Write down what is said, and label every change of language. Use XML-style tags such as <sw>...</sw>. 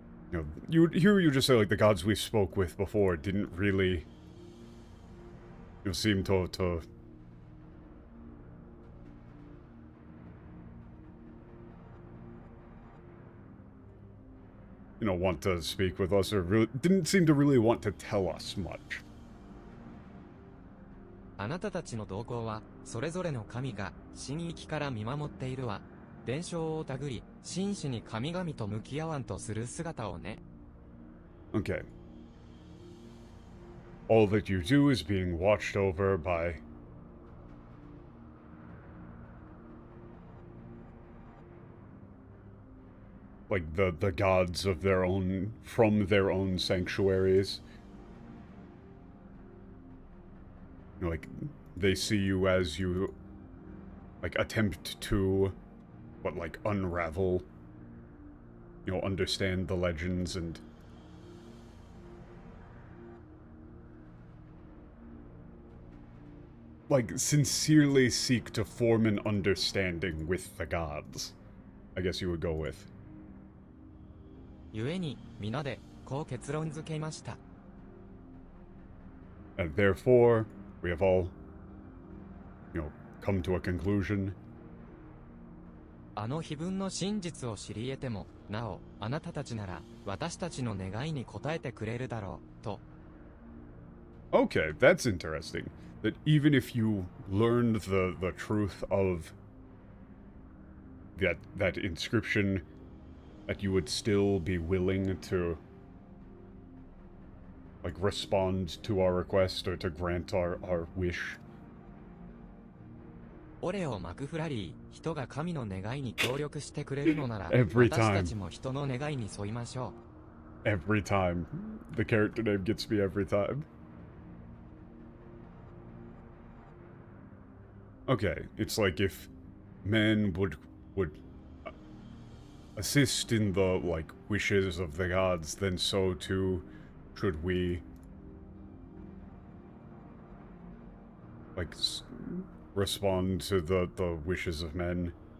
<en>You know, you just say like the gods we spoke with before didn't really, seem to want to speak with us, or really didn't seem to really want to tell us much.</en> <ja>あなたたちの動向は、それぞれの神が、神域から見守っているわ。伝承をたぐり、真摯に神々と向き合わんとする姿をね。</ja> <en>Okay. All that you do is being watched over by like the gods of their own, from their own sanctuaries. Like, they see you as you, like, attempt to, like, unravel, understand the legends and like, sincerely seek to form an understanding with the gods, I guess you would go with.</en> <ja>故に、皆で、こう結論付けました。</ja> <en>And therefore, we have all, come to a conclusion.</en> <ja>あの碑文の真実を知り得ても、なお、あなたたちなら、私たちの願いに応えてくれるだろう、と。</ja> <en>Okay, that's interesting. That even if you learned the truth of that inscription, that you would still be willing to, like, respond to our request or to grant our wish.</en> <ja>オレオ・マクフラリー、人が神の願いに協力してくれるのなら、</ja> <en>Every</en> <ja>私</ja> <en>time.</en> <ja>たちも人の願いに沿いましょう。</ja> <en>Every time. The character name gets me every time. Okay, it's like if men would assist in the, like, wishes of the gods, then so too should we, like, respond to the wishes of men.</en>